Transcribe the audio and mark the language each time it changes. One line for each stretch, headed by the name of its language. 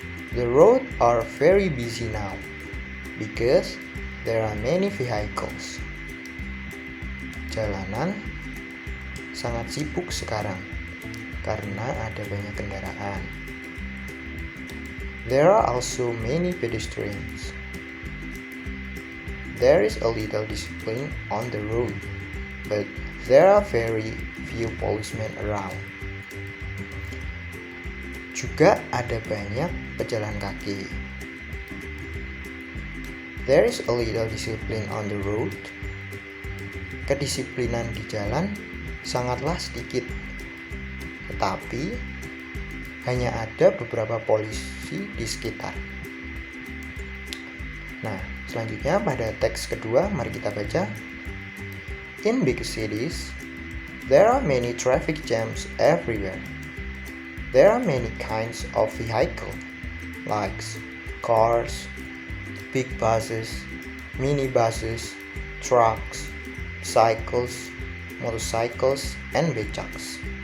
English: The roads are very busy now because there are many vehicles.
Indonesian: Jalanan sangat sibuk sekarang karena ada banyak kendaraan.
English: There are also many pedestrians. There is a little discipline on the road, but there are very few policemen around.
Indonesian: Juga ada banyak pejalan kaki.
English: There is a little discipline on the road.
Indonesian: Kedisiplinan di jalan sangatlah sedikit, tetapi hanya ada beberapa polisi di sekitar. Nah, selanjutnya pada teks kedua, mari kita baca.
English: In big cities, there are many traffic jams everywhere. There are many kinds of vehicles, like cars, big buses, minibuses, trucks, cycles, motorcycles, and becaks.